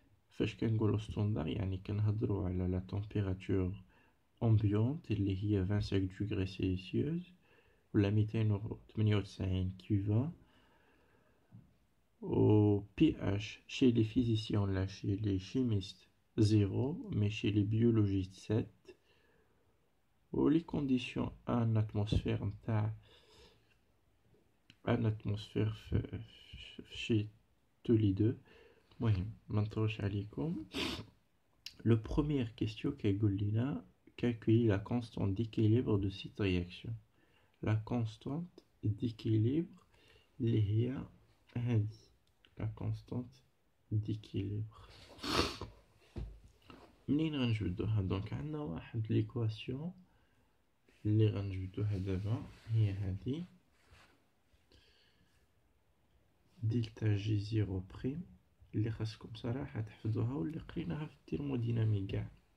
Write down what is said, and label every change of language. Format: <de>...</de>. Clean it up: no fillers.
<ar>فاش كنقولوا ستاندار يعني كنهضروا على لا تمبيراتور امبيونت اللي هي 25 دوغري سيلسيوس ولا 298 كيفا، و</ar> <fr>pH chez les physiciens</fr> <ar>ولا</ar> <fr>chez les chimistes 0 mais chez les biologistes 7. و les conditions en atmosphère</fr> <ar>نتاع ان اتموسفير</ar> <fr>chez tous les deux.</fr> <ar>المهم ما نطولش عليكم.</ar> <fr>Le première question</fr> <ar>كيقول لنا</ar> <fr>calculer la constante d'équilibre de cette réaction. La constante d'équilibre</fr> <ar>اللي هي هذه</ar> <fr>la constante d'équilibre.</fr> <ar>منين غنجبدوها؟ دونك عندنا واحد ليكواسيون اللي غنجبدوها دابا هي هذه دلتا جي زيرو بريم اللي خاصكم صراحة تحفظوها واللي قريناها في الترموديناميك كاع.</ar>